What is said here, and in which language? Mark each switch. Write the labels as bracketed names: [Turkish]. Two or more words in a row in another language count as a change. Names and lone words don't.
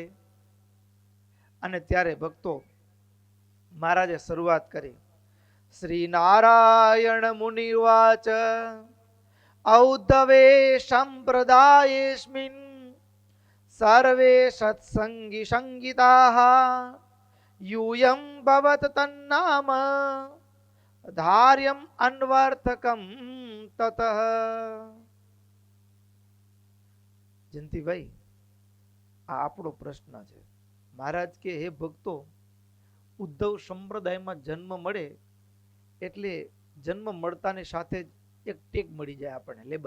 [Gujarati] અને ત્યારે ભક્તો મહારાજે શરૂઆત કરી. [Sanskrit] શ્રી નારાયણ મુનિવાચ ઔદ્ધવે સંપ્રદાયેસ્મિન સર્વે સત્સંગી સંગીતાઃ यूयं भवत तन्नाम धार्यम अन्वर्थकम ततः. [Gujarati] જયંતિભાઈ, આ આપણો પ્રશ્ન છે. મહારાજ કે હે ભક્તો, ઉદ્ધવ સંપ્રદાયમાં જન્મ મળે એટલે જન્મ મળતાની સાથે જ એક ટેગ મળી જાય આપણને, લેબલ.